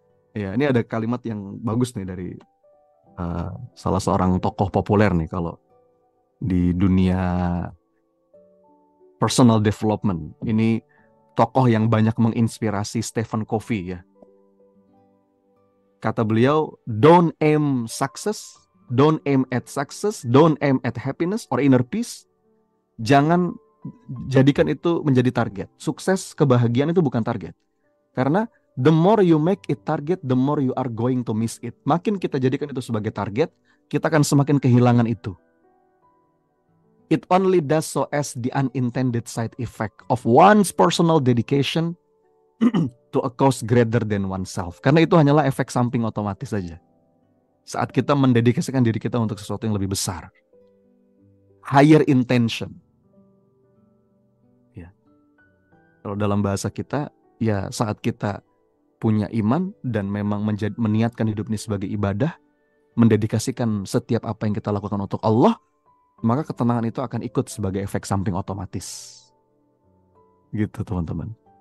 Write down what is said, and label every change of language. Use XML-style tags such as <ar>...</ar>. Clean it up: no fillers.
<id>Ya, ini ada kalimat yang bagus nih dari salah seorang tokoh populer nih kalau di dunia personal development. Ini tokoh yang banyak menginspirasi Stephen Covey ya. Kata beliau,</id> <en>don't aim success, don't aim at success, don't aim at happiness or inner peace.</en> <id>Jangan jadikan itu menjadi target. Sukses, kebahagiaan itu bukan target.</id> <en>Karena the more you make it target, the more you are going to miss it.</en> <id>Makin kita jadikan itu sebagai target, kita akan semakin kehilangan itu.</id> <en>It only does so as the unintended side effect of one's personal dedication to a cause greater than oneself.</en> <id>Karena itu hanyalah efek samping otomatis saja. Saat kita mendedikasikan diri kita untuk sesuatu yang lebih besar.</id> <en>Higher intention.</en> <id>Ya. Kalau dalam bahasa kita, ya saat kita punya iman dan memang meniatkan hidup ini sebagai ibadah, mendedikasikan setiap apa yang kita lakukan untuk Allah, maka ketenangan itu akan ikut sebagai efek samping otomatis. Gitu teman-teman.</id>